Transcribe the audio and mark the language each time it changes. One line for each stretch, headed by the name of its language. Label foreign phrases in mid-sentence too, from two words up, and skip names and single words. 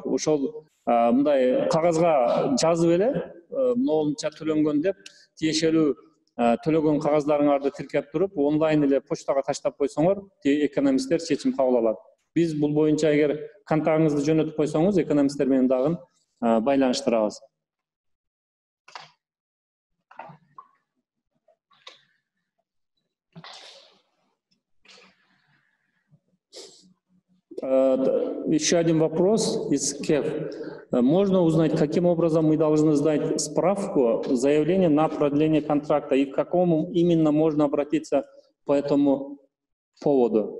Kyrgyz: Ошол мындай кагазга жазып эле монча төлөнгөн деп тиешелүү төлөгөн кагаздарыңарды тиркеп туруп, онлайн эле почтага таштап койсоңор, экономисттер чечим кабыл алат. Биз бул боюнча эгер контагыңызды жөнөтүп койсоңуз, экономисттер менен дагы байланыштырабыз.
Russian: Еще один вопрос из КЕФ. Можно узнать, каким образом мы должны сдать справку, заявление на продление контракта и к какому именно можно обратиться по этому поводу?